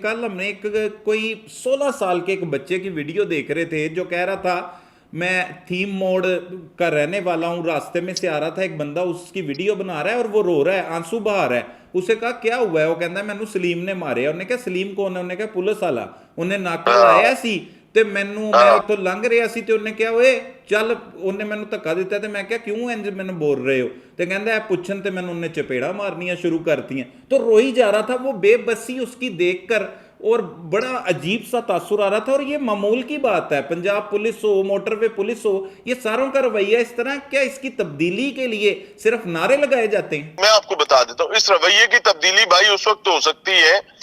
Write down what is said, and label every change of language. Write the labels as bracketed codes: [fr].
[ur] کل ہم نے ایک کوئی 16 سال کے ایک بچے کی ویڈیو دیکھ رہے تھے جو کہہ رہا تھا میں تھیم موڑ کا رہنے والا ہوں، راستے میں سے آ رہا تھا ایک بندہ اس کی ویڈیو بنا رہا ہے اور وہ رو رہا ہے، آنسو بہا رہا ہے. اسے کہا کیا ہوا ہے؟ وہ کہتا ہے میں سلیم نے مارے. انہوں نے کہا سلیم کون ہے؟ انہوں نے کہا پولیس والا. [pa] انہیں ناکا لایا سی تے مینوں میں اتوں لنਘ رہا سی تے انہیں کہا اوئے چل، انہیں مینوں دھکا دیتا تے میں کہا کیوں انج مینوں بول رہے ہو؟ تے کہندا ہے پوچھن تے مینوں انہیں چپیڑا مارنیاں شروع کرتی ہیں. [ur] تو روئی جا رہا تھا وہ بے بسی اس کی دیکھ کر، اور بڑا عجیب سا تاثر آ رہا تھا. اور یہ معمول کی بات ہے، پنجاب پولیس ہو، موٹر وے پولیس ہو، یہ ساروں کا رویہ اس طرح. کیا اس کی تبدیلی کے لیے صرف نعرے لگائے جاتے ہیں؟ میں آپ کو بتا دیتا ہوں اس رویے کی تبدیلی بھائی اس وقت ہو سکتی ہے.